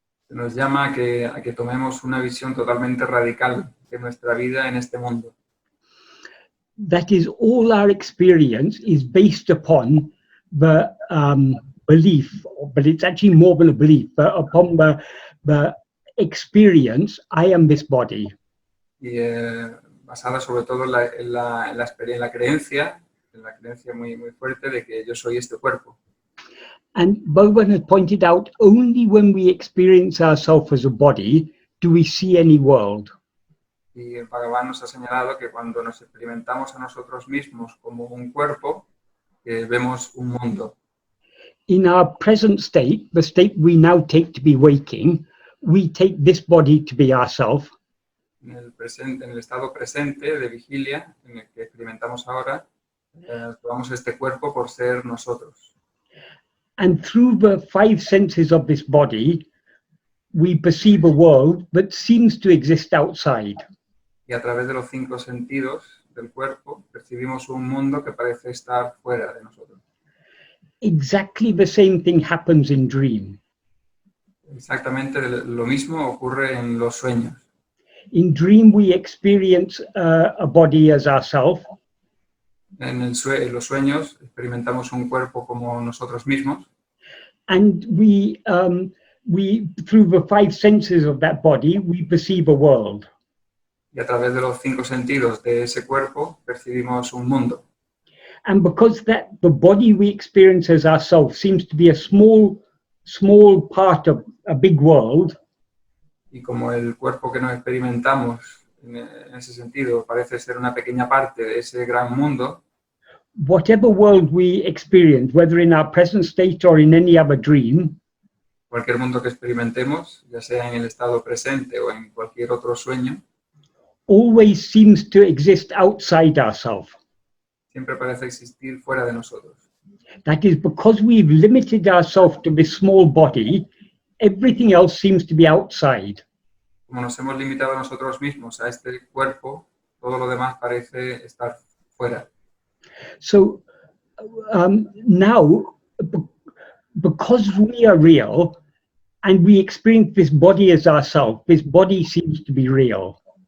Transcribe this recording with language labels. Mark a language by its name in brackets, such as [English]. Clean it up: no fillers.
[Spanish] Nos llama a que tomemos una visión totalmente radical de nuestra vida en este mundo. [English] That is, all our experience is based upon the belief, but it's actually more than a belief, but upon the experience, I am this body. [Spanish] Y basada sobre todo en la creencia muy, muy fuerte de que yo soy este cuerpo. [English] And Bhagavan has pointed out, only when we experience ourselves as a body do we see any world. [Spanish] Y Bhagavan nos ha señalado que cuando nos experimentamos a nosotros mismos como un cuerpo, vemos un mundo. [English] In our present state, the state we now take to be waking, we take this body to be ourself. [Spanish] En el estado presente de vigilia, en el que experimentamos ahora, tomamos este cuerpo por ser nosotros. [English] And through the five senses of this body, we perceive a world that seems to exist outside. [Spanish] Y a través de los cinco sentidos del cuerpo percibimos un mundo que parece estar fuera de nosotros. [English] Exactly the same thing happens in dream. [Spanish] Exactamente lo mismo ocurre en los sueños. [English] In dream, we experience a body as ourself, [Spanish] En los sueños experimentamos un cuerpo como nosotros mismos [English] and we through the five senses of that body, we perceive a world. [Spanish] y a través de los cinco sentidos de ese cuerpo percibimos un mundo. [English] And because that the body we experience as ourselves seems to be a small part of a big world, [Spanish] Y como el cuerpo que nos experimentamos en ese sentido parece ser una pequeña parte de ese gran mundo, [English] whatever world we experience, whether in our present state or in any other dream, [Spanish] cualquier mundo que experimentemos, ya sea en el estado presente o en cualquier otro sueño, [English] always seems to exist outside ourselves. [Spanish] siempre parece existir fuera de nosotros. [English] That is because we've limited ourselves to this small body, everything else seems to be outside. [Spanish] Como nos hemos limitado a nosotros mismos, a este cuerpo, todo lo demás parece estar fuera. [English] So now, because we are real and we experience this body as ourselves, this body seems to be real.